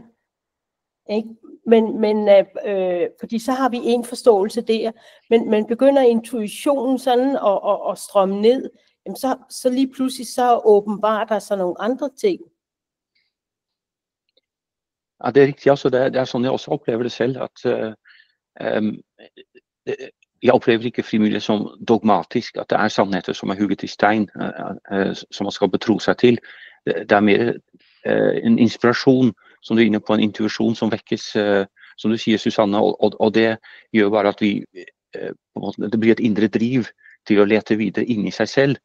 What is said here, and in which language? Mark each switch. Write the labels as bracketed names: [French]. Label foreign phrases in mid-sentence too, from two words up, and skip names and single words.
[Danish] Ikke? Fordi så har vi en forståelse der, men begynder intuitionen sådan at strømme ned, jamen så lige pludselig så åbenbarer der sig nogle andre ting. [Norwegian] Ja, det er riktig. Altså, det er sånn jeg også opplever det selv. At jeg opplever ikke frimureri som dogmatisk, at det er sannheter som er hugget i stein, som man skal betro seg til. Det er mer en inspirasjon, som du er inne på, en intuisjon som vekkes, som du sier, Susanne, og det gjør bare at vi, det blir et indre driv til å lete videre inn i seg selv.